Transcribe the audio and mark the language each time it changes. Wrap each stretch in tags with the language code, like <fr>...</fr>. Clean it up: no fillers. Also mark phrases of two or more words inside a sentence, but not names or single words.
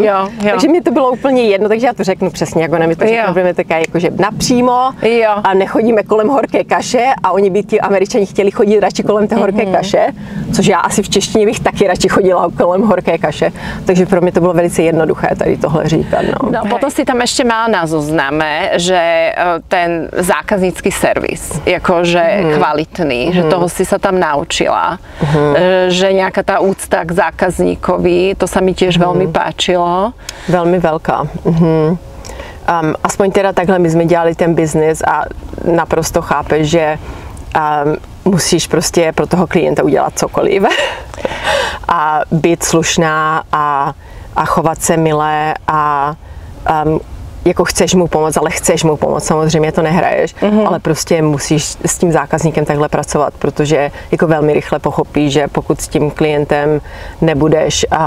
<cs>Takže mi to bylo úplně jedno, takže já to řeknu přesně, jako mi to řeknu, také jakože napřímo a nechodíme kolem horké kaše a oni by ti Američani chtěli chodit radši kolem té horké kaše, což já asi v češtině bych taky radši chodila kolem horké kaše, takže pro mě to bylo velice jednoduché tady tohle říkat. No,</cs> <sk>potom si tam ešte mala na zozname, že ten zákaznícky servis, jakože kvalitný, že toho si sa tam naučila, že nejaká tá úcta k zákazníkovi, to sa mi tiež veľmi páčilo.</sk> <cs>Velmi velká. Aspoň teda takhle my jsme dělali ten biznis a naprosto chápeš, že musíš prostě pro toho klienta udělat cokoliv a být slušná a chovat se milé a jako chceš mu pomoct, ale chceš mu pomoct, samozřejmě to nehraješ, ale prostě musíš s tím zákazníkem takhle pracovat, protože jako velmi rychle pochopí, že pokud s tím klientem nebudeš</cs>